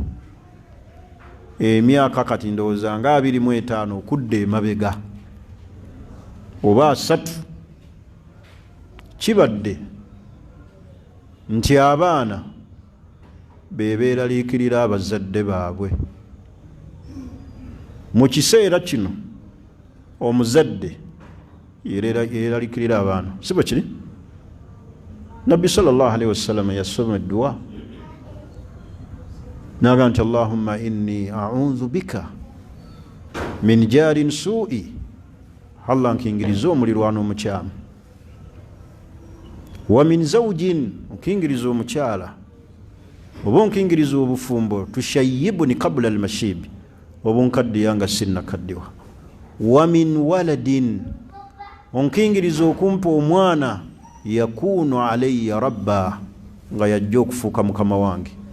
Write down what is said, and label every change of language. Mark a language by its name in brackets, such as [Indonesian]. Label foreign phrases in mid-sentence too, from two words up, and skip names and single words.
[Ganda] emyaka kati ndowooza nga 25 okudda emabega oba 3 kibadde nti abaana bebeeraliikirira abazadde baabwe. Mu kiseera kino omuzadde yeeraliikirira abaana, si bwe kiri? Nabbi [Arabic] صلى الله عليه وسلم [Ganda] yasoma edduwa naga nti [Arabic] اللهم إني أعوذ بك من جار سوء, [Ganda] Allah nkingiriza omulirwano omukyamu, [Arabic] ومن زوج, [Ganda] nkingiriza omukyala oba nkingiriza obufumbo, [Arabic] تشيبني قبل المشيب, [Ganda] oba nkaddiya nga sinnakaddiwa, [Arabic] ومن ولد, [Ganda] onkingiriza okumpa omwana [Arabic] يكون علي ربا, [Ganda] nga yajja okufuuka mukama wange.